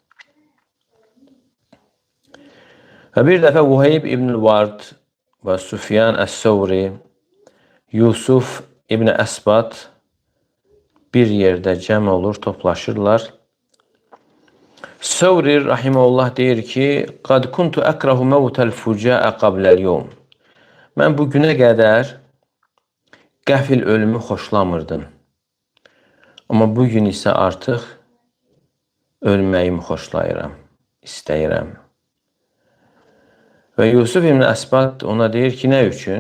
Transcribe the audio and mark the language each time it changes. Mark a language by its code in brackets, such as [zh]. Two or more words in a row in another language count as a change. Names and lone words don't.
[az] Və bir dəfə Vuheyb ibn Vard və Süfyan Əs-Səvri, Yusuf ibn Əsbat bir yerdə cəm olur, toplaşırlar. Səvri rahimehullah deyir ki, [ar] "قد كنت أكره موت الفجاءة قبل اليوم." [az] Mən bu günə qədər qəfil ölümü xoşlamırdım. Amma bu gün isə artıq ölməyimi xoşlayıram, istəyirəm. Və Yusuf ibn Əsbat ona deyir ki, nə üçün?